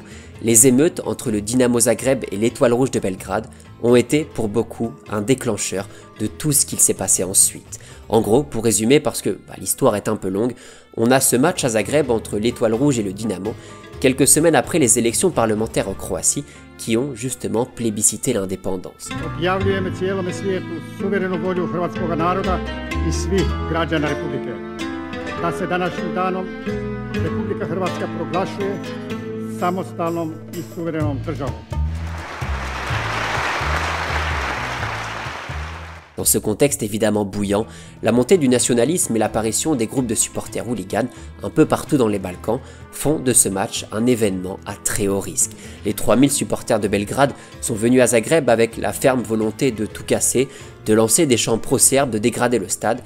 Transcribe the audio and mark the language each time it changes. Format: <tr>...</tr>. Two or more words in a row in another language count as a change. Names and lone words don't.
<fr>Les émeutes entre le Dinamo Zagreb et l'Étoile Rouge de Belgrade ont été pour beaucoup un déclencheur de tout ce qu'il s'est passé ensuite. En gros, pour résumer, parce que l'histoire est un peu longue, on a ce match à Zagreb entre l'Étoile Rouge et le Dinamo, quelques semaines après les élections parlementaires en Croatie, qui ont justement plébiscité l'indépendance.</fr> <hr>Objavljujemo cijelome svijetu suverenu volju hrvatskog naroda I svih građana Republike. Da se današnjim danom Republika Hrvatska proglašuje samostalnom I suverenom državom.</hr> <fr>Dans ce contexte évidemment bouillant, la montée du nationalisme et l'apparition des groupes de supporters hooligans un peu partout dans les Balkans font de ce match un événement à très haut risque. Les 3000 supporters de Belgrade sont venus à Zagreb avec la ferme volonté de tout casser, de lancer des chants pro-serbes, de dégrader le stade.</fr>